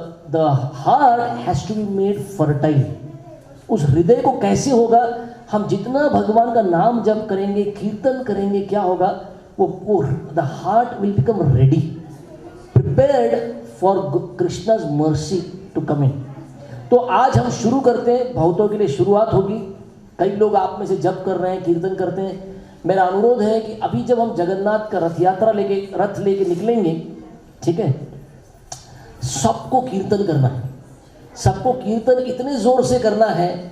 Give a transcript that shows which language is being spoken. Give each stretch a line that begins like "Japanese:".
English: The heart has to be made fertile।
Hindi: उस हृदय को कैसे होगा? हम जितना भगवान का नाम जप करेंगे, कीर्तन करेंगे, क्या होगा?
English: वो the heart will become ready, prepared for Krishna's mercy to come in।
Hindi: तो आज हम शुरू करते हैं, बहुतों के लिए शुरुआत होगी। कई लोग आप में से जप कर रहे हैं, कीर्तन करते हैं। मेरा अनुरोध है कि अभी जब हम जगन्नाथ का रथ यात्रा रथ लेके निकलेंगे, ठीक है, सबको कीर्तन करना है। सबको कीर्तन इतने जोर से करना है